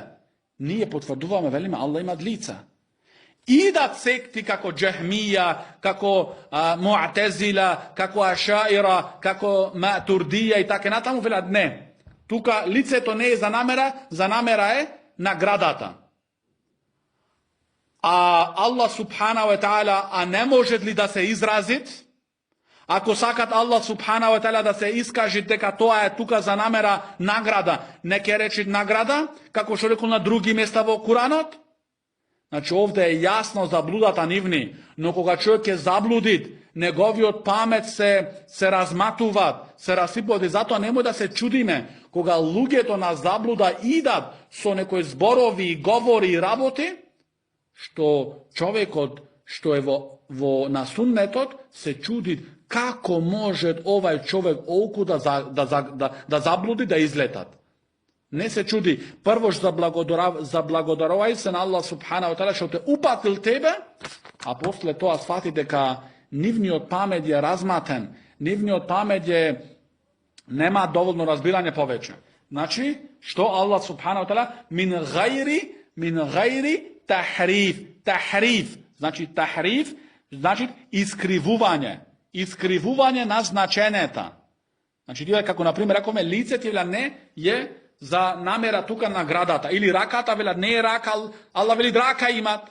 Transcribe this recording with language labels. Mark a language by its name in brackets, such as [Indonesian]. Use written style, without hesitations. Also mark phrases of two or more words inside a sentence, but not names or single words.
[Macedonian] Ние потврдуваме, велиме Аллах имат лице. Идат секти како Џахмија, како Муътезила, како Ашаира, како Матурдија и така натаму, велат не. Тука лицето не е за намера е наградата. [Arabic] А الله سبحانه وتعالى, [Macedonian] а не може ли да се изразит? Ако сакат Аллах [Arabic] سبحانه وتعالى [Macedonian] да се искаже дека тоа е тука за намера награда, не ке рече награда, како што рекол на други места во Куранот? Значи, овде е јасно заблудата нивни, но кога човек ќе заблудит, неговиот памет се разматуваат, се расипуваат и затоа немој да се чудиме, кога луѓето на заблуда идат со некои зборови, говори и работи, што човекот што е на суннетот се чуди како може овај човек олку да заблуди, да излетат. Не се чуди. Прво заблагодарувај се на Аллах [Arabic] سبحانه وتعالى [Macedonian] што те упатил тебе, а после тоа сфати дека нивниот памет е разматен, нивниот памет нема доволно разбирање повеќе. Значи, што [Arabic] Аллах سبحانه وتعالى من غير تحريف. تحريف. [Macedonian] Значи, тахриф значи искривување. Искривување на значењата. Значи, тие како на пример рековме лице ти не е за намера тука наградата. Или раката велат не е рака, Аллах вели рака имат.